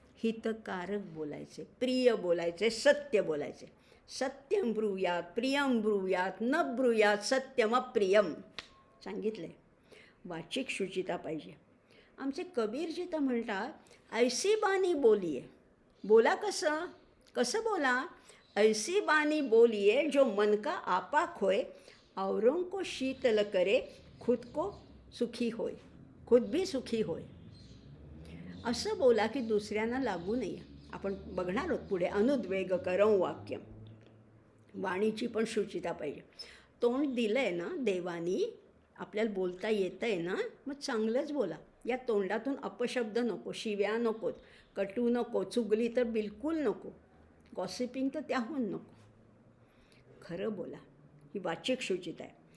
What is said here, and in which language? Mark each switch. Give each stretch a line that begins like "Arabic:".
Marathi: हितकारक बोलायचे, प्रिय बोलायचे, सत्य बोलायचे.
Sanskrit: सत्यम ब्रूयात प्रियम ब्रूयात न ब्रूयात सत्यम अप्रियम
Marathi: सांगितलं आहे. वाचिक शुचिता पाहिजे. आमचे कबीरजी तर म्हणतात
Hindi: ऐसी बानी बोलिये.
Marathi: बोला कसं? कसं बोला?
Hindi: ऐसी बानी बोलिये जो मन का आपा खोय, औरों को शीतल करे, खुद को सुखी होय, खुद भी सुखी होय.
Marathi: असं बोला की दुसऱ्यांना लागू नये. आपण बघणार आहोत पुढे अनुद्वेग करं वाक्य. वाणीची पण शुचिता पाहिजे. तोंड दिलं आहे ना देवानी, आपल्याला बोलता येतं आहे ना, मग चांगलंच बोला. या तोंडातून अपशब्द नको, शिव्या नकोत, कटू नको, चुगली तर बिलकुल नको, गॉसिपिंग तर त्याहून नको. खरं बोला. ही वाचिक शुचिता आहे.